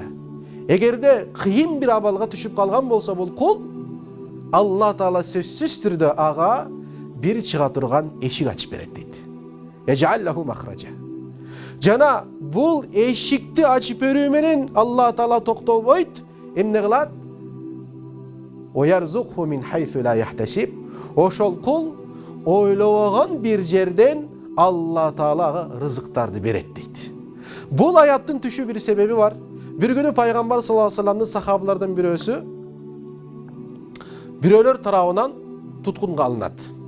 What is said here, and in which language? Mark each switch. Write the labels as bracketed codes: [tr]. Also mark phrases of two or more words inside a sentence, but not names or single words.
[ky] Эгерде кыйын бир абалга түшүп калган болсо бул кул, Алла таала сөзсүз түрдө ага бир чыга турган эшик ачып берет дейт. [ar] يجعل له مخرجا. [ky] Жана бул эшикти ачып берүү менен Алла таала токтолбойт, эмне кылат? [ar] ويرزقه من حيث لا يحتسب. [ky] Ошол кул ойлобогон бир жерден Алла таала рызыктарды берет дейт. Бул аяттын түшүү бир себеби бар. Бир күнү пайгамбар [ar] صلى الله عليه وسلم [ky] сахабалардан бирөөлөр тарабынан туткунга алынат.